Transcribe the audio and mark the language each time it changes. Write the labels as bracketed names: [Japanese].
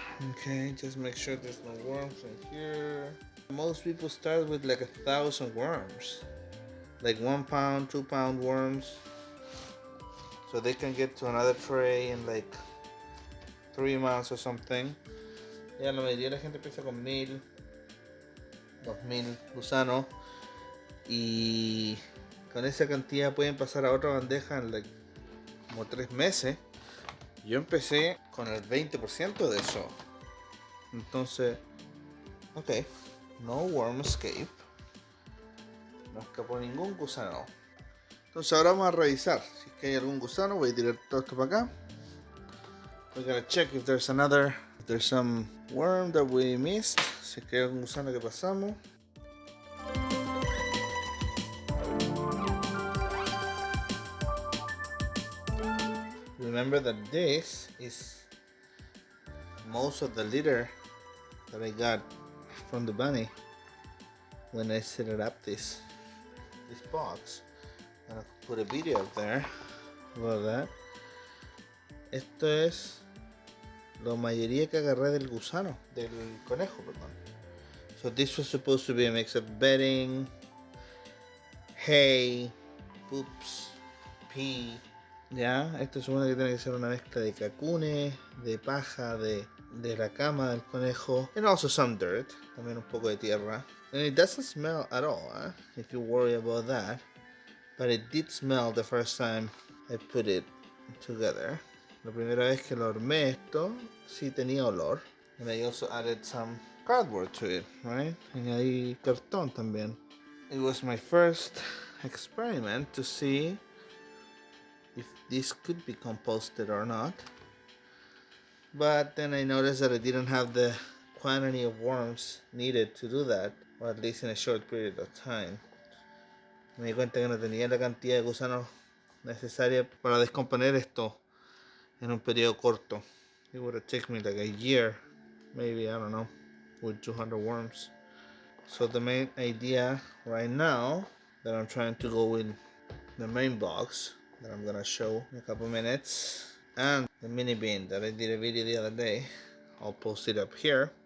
[English] Okay, just make sure there's no worms in here. Most people start with like 1,000 worms. Like 1 pound, 2 pound worms. So they can get to another tray in like 3 months or something. [Spanish] Ya la mayoría de la gente empieza con 1,000, 2,000 gusanos. Y con esa cantidad pueden pasar a otra bandeja en like, como 3 meses. Yo empecé con el 20% de eso. Entonces, ok, [English] no worm escape. [Spanish] No escapó ningún gusano. Entonces ahora vamos a revisar. Si es que hay algún gusano, voy a tirar todo esto para acá. [English] We're gonna check if there's some worm that we missed. [Spanish] Si es que hay algún gusano que pasamos. [English] Remember that this is most of the litter that I got from the bunny when I set it up this box. I'm gonna put a video up there about that. [Spanish] Esto es la mayoría que agarré del gusano, del conejo, perdón. [English] So this was supposed to be a mix of bedding, hay, poops, pee. [Spanish] Ya, esto supone que tiene que ser una mezcla de cacunes, de paja, de la cama del conejo, [English] and also some dirt, [Spanish] también un poco de tierra. [English] And it doesn't smell at all, if you worry about that. But it did smell the first time I put it together. [Spanish] La primera vez que lo armé esto, sí tenía olor. [English] And I also added some cardboard to it, right? [Spanish] Añadí cartón también. [English] It was my first experiment to see if this could be composted or not. But then I noticed that I didn't have the quantity of worms needed to do that, or at least in a short period of time. [Spanish] Me di cuenta que no tenía la cantidad de gusanos necesaria para descomponer esto en un periodo corto. [English] It would have taken me like a year, maybe, I don't know, with 200 worms. So the main idea right now that I'm trying to go with the main box that I'm gonna show in a couple minutes, and the mini bin that I did a video the other day, I'll post it up here.